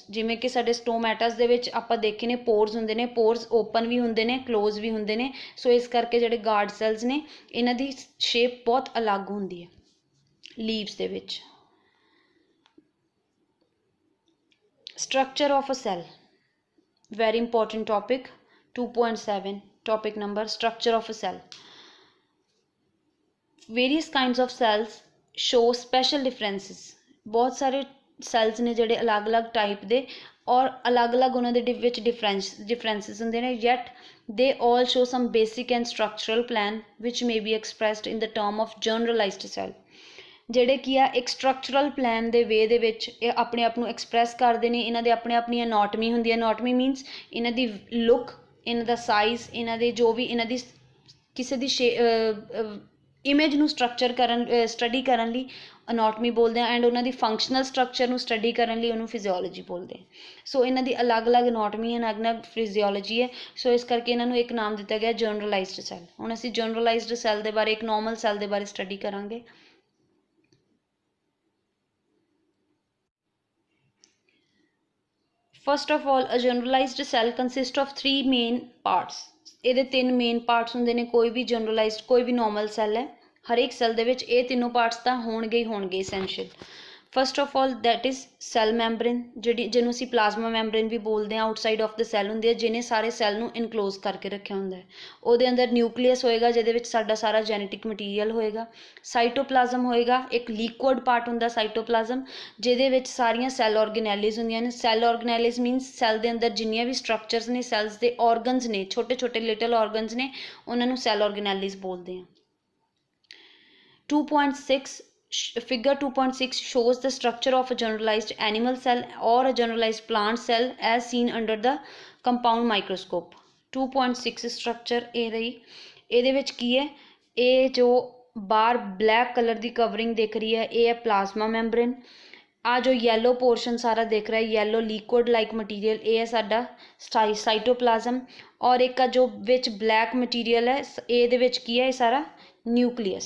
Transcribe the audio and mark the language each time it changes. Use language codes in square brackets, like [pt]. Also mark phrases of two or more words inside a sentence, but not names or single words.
[pa] ਜਿਵੇਂ ਕਿ ਸਾਡੇ ਸਟੋਮੈਟਸ ਦੇ ਵਿੱਚ ਆਪਾਂ ਦੇਖੇ ਨੇ ਪੋਰਸ ਹੁੰਦੇ ਨੇ, ਪੋਰਸ ਓਪਨ ਵੀ ਹੁੰਦੇ ਨੇ ਕਲੋਜ਼ ਵੀ ਹੁੰਦੇ ਨੇ। ਸੋ ਇਸ ਕਰਕੇ ਜਿਹੜੇ [en] guard cells [pa] ਨੇ ਇਹਨਾਂ ਦੀ ਸ਼ੇਪ ਬਹੁਤ ਅਲੱਗ ਹੁੰਦੀ ਹੈ ਲੀਵਸ ਦੇ ਵਿੱਚ। [en] structure of a cell, very important topic, 2.7 topic number structure of a cell। various kinds of cells show special differences। [pa] ਬਹੁਤ ਸਾਰੇ cells ने ਜਿਹੜੇ ਅਲੱਗ-ਅਲੱਗ ਟਾਈਪ ਦੇ ਔਰ ਅਲੱਗ-ਅਲੱਗ ਉਹਨਾਂ ਦੇ ਵਿੱਚ differences ਹੁੰਦੇ ਨੇ, [en] yet they all show some basic and structural plan which may be expressed in the term of generalized cell। [pa] ਜਿਹੜੇ ਕੀ ਆ ਇੱਕ [en] structural plan [pa] ਦੇ ਵੇ ਦੇ ਵਿੱਚ ਇਹ ਆਪਣੇ ਆਪ ਨੂੰ ਐਕਸਪ੍ਰੈਸ ਕਰਦੇ ਨੇ। ਇਹਨਾਂ ਦੇ ਆਪਣੀ ਅਨਾਟਮੀ ਹੁੰਦੀ ਹੈ। [en] anatomy means [pa] ਇਹਨਾਂ ਦੀ ਲੁੱਕ, ਇਹਨਾਂ ਦਾ ਸਾਈਜ਼, ਇਹਨਾਂ ਦੇ ਜੋ ਵੀ ਇਹਨਾਂ ਦੀ ਕਿਸੇ ਦੀ ਇਮੇਜ ਨੂੰ ਸਟੱਡੀ ਕਰਨ ਲਈ ਅਨਾਟਮੀ ਬੋਲਦੇ ਆ, ਐਂਡ ਉਹਨਾਂ ਦੀ [en] functional structure [pa] ਨੂੰ ਸਟੱਡੀ ਕਰਨ ਲਈ ਉਹਨੂੰ ਫਿਜ਼ੀਓਲੋਜੀ ਬੋਲਦੇ ਆ। ਸੋ ਇਹਨਾਂ ਦੀ ਅਲੱਗ-ਅਲੱਗ ਅਨਾਟਮੀ ਹੈ, ਅਲੱਗ-ਅਲੱਗ ਫਿਜ਼ੀਓਲੋਜੀ ਹੈ। ਸੋ ਇਸ ਕਰਕੇ ਇਹਨਾਂ ਨੂੰ ਇੱਕ ਨਾਮ ਦਿੱਤਾ ਗਿਆ [en] generalized cell. [pa] ਹੁਣ ਅਸੀਂ [en] generalized cell [pa] ਦੇ ਬਾਰੇ, ਇੱਕ [en] normal cell [pa] ਦੇ ਬਾਰੇ ਸਟੱਡੀ ਕਰਾਂਗੇ। [en] First of all, a generalized cell consists of 3 main parts। [pa] ਇਹਦੇ 3 [en] main parts [pa] ਹੁੰਦੇ ਨੇ। ਕੋਈ ਵੀ ਜਨਰਲਾਈਜ਼ਡ, ਕੋਈ ਵੀ [en] normal cell [pa] ਹੈ, ਹਰੇਕ ਸੈੱਲ ਦੇ ਵਿੱਚ ਇਹ ਤਿੰਨੋਂ ਪਾਰਟਸ ਤਾਂ ਹੋਣਗੇ ਹੀ ਹੋਣਗੇ essential। [en] first of all that is cell membrane, [pa] ਜਿਹਨੂੰ ਅਸੀਂ [en] plasma membrane [pa] ਵੀ ਬੋਲਦੇ ਹਾਂ। [en] outside of the cell [pa] ਹੁੰਦੀ ਹੈ, ਜਿਹਨੇ ਸਾਰੇ ਸੈੱਲ ਨੂੰ ਇਨਕਲੋਜ਼ ਕਰਕੇ ਰੱਖਿਆ ਹੁੰਦਾ ਹੈ। ਉਹਦੇ ਅੰਦਰ ਨਿਊਕਲੀਅਸ ਹੋਏਗਾ, ਜਿਹਦੇ ਵਿੱਚ ਸਾਡਾ ਸਾਰਾ [en] genetic material [pa] ਹੋਏਗਾ। ਸਾਈਟੋਪਲਾਜ਼ਮ ਹੋਏਗਾ, ਇੱਕ [en] liquid part [pa] ਹੁੰਦਾ ਸਾਈਟੋਪਲਾਜ਼ਮ, ਜਿਹਦੇ ਵਿੱਚ ਸਾਰੀਆਂ [en] cell organelles [pa] ਹੁੰਦੀਆਂ ਨੇ। [en] cell organelles means [pa] ਸੈੱਲ ਦੇ ਅੰਦਰ ਜਿੰਨੀਆਂ ਵੀ ਸਟਰਕਚਰਸ ਨੇ, ਸੈੱਲਸ ਦੇ ਔਰਗਨਸ ਨੇ, ਛੋਟੇ ਛੋਟੇ [en] little organs [pa] ਨੇ, ਉਹਨਾਂ ਨੂੰ [en] cell organelles [pa] ਬੋਲਦੇ ਆ। [en] 2.6 figure 2.6 shows the structure of a generalized animal cell or a generalized plant cell as seen under the compound microscope। [pa] 2.6 structure ਇਹ ਰਹੀ। ਇਹਦੇ ਵਿੱਚ ਕੀ ਹੈ, ਇਹ ਜੋ ਬਾਹਰ [en] black colour [pa] ਦੀ ਕਵਰਿੰਗ ਦਿਖ ਰਹੀ ਹੈ, ਇਹ ਹੈ [en] plasma membrane. [pa] ਆ ਜੋ [en] yellow portion [pa] ਸਾਰਾ ਦਿਖ ਰਿਹਾ ਹੈ, [en] yellow liquid like material, [pa] ਇਹ ਹੈ ਸਾਡਾ ਸਾਈਟੋਪਲਾਜ਼ਮ। ਔਰ ਇੱਕ ਆ ਜੋ ਵਿੱਚ [en] black material [pa] ਹੈ, ਇਹਦੇ ਵਿੱਚ ਕੀ ਹੈ, ਇਹ ਸਾਰਾ ਨਿਊਕਲੀਅਸ।